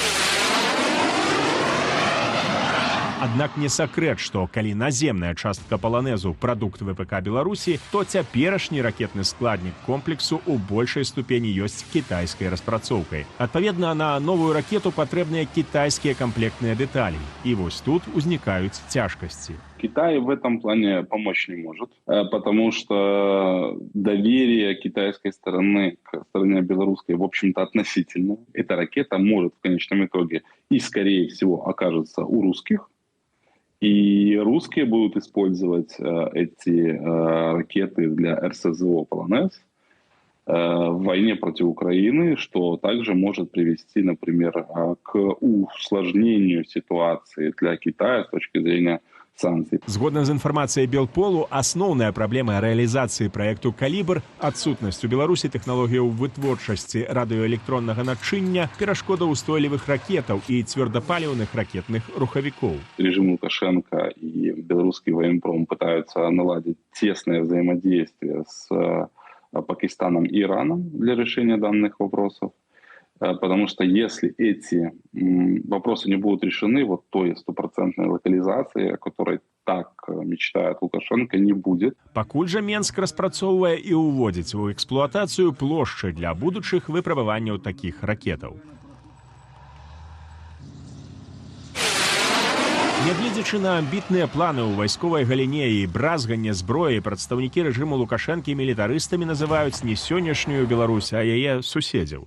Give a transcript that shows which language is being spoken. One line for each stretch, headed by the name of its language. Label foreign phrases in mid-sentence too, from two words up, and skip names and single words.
Belarusian: Аднак не сакрэт, што калі наземная частка «Полонезу» – прадукт ВПК Беларусі, то цяперашні ракетны складнік комплексу ў большай ступені ёсць кітайскай распрацоўкай. Адпаведна, на новую ракету патрэбныя кітайскія камплектныя дэталі. И вось тут узнікаюць цяжкасці.
Russian: Китай в этом плане помочь не может, потому что доверие китайской стороны к стороне белорусской, в общем-то, относительно. Эта ракета может в конечном итоге и, скорее всего, окажется у русских. И русские будут использовать эти ракеты для РСЗО «Полонез» в войне против Украины, что также может привести, например, к усложнению ситуации для Китая с точки зрения санкций.
Belarusian: Згодна з інфармацыяй Белполу, асноўная праблема рэалізацыі праекту «Калібр» – адсутнасць у Беларусі тэхналогіяў вытворчасці радыёэлектроннага начыння, перашкодаўстойлівых ракетаў і цвёрдапаліўных ракетных рухавікоў.
Russian: Режим Лукашенко и белорусский военпром пытаются наладить тесное взаимодействие с Пакистаном и Ираном для решения данных вопросов. Потому что если эти вопросы не будут решены, вот той стопроцентной локализации, о которой так мечтает Лукашенко, не будет.
Belarusian: Пакуль жа Менск распрацоўвае і ўводзіць у эксплуатацыю плошчы для будучых выпрабаванняў такіх ракетаў. Нягледзячы на амбітныя планы ў вайсковай галіне і бразганне зброі, прадстаўнікі рэжыму Лукашэнкі мілітарыстамі называюць не сённяшнюю Беларусь, а яе суседзяў.